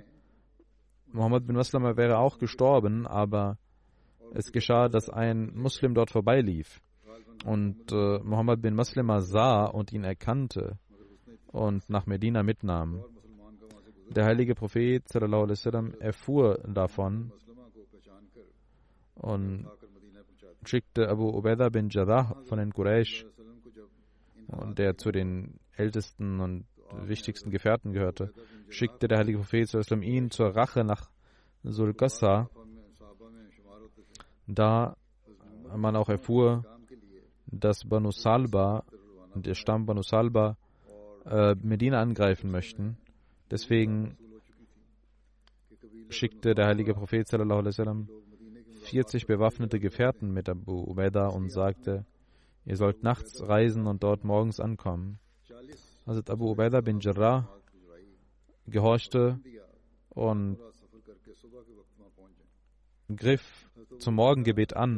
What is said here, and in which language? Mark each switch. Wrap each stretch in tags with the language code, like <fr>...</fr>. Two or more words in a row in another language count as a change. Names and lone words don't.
<de>Muhammad bin Maslama wäre auch gestorben, aber es geschah, dass ein Muslim dort vorbeilief. Und Muhammad bin Maslama sah und ihn erkannte und nach Medina mitnahm. Der heilige Prophet</de> <ar>صلى الله عليه وسلم</ar> <de>erfuhr davon und schickte Abu Ubaidah bin Jarrah von den Quraysh, und der zu den ältesten und wichtigsten Gefährten gehörte, schickte der heilige Prophet</de> <ar>صلى الله عليه وسلم</ar> <de>ihn zur Rache nach Sul-Qassa, da man auch erfuhr, dass Banu Salba, der Stamm Banu Salba, Medina angreifen möchten. Deswegen schickte der heilige Prophet</de> <ar>صلى الله عليه وسلم</ar> <de>40 bewaffnete Gefährten mit Abu Ubaidah und sagte, ihr sollt nachts reisen und dort morgens ankommen. Also Abu Ubaidah bin Jarrah gehorchte und griff zum Morgengebet an.</de>